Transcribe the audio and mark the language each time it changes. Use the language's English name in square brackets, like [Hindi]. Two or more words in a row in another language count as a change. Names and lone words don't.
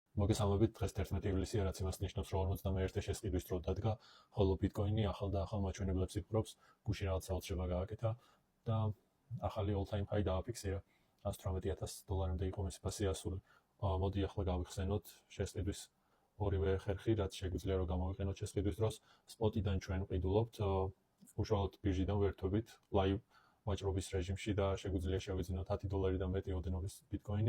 [Georgian] მოგესალმებით, დღეს 11 ივლისია, რაც იმას ნიშნავს, რომ 51 შესყიდვის დრო დადგა, ხოლო ბიტკოინი ახალ და ახალ მაჩვენებლებს იფრობს, გუშინ რაღაც საოცრება გააკეთა და ახალი [English] all-time high [Georgian] დააფიქსირა. $118,000-მდე იყო მისი ფასი ასული. მოდი ახლა გავიხსენოთ შესყიდვის ორივე ხერხი, რაც შეგვიძლია რომ გამოვიყენოთ შესყიდვის დროს. სპოტიდან ჩვენ ყიდულობთ, უშუალოდ ბირჟიდან ვერთვებით live ვაჭრობის რეჟიმში და შეგვიძლია შევიძინოთ $10 და მეტი ოდენობის ბიტკოინი.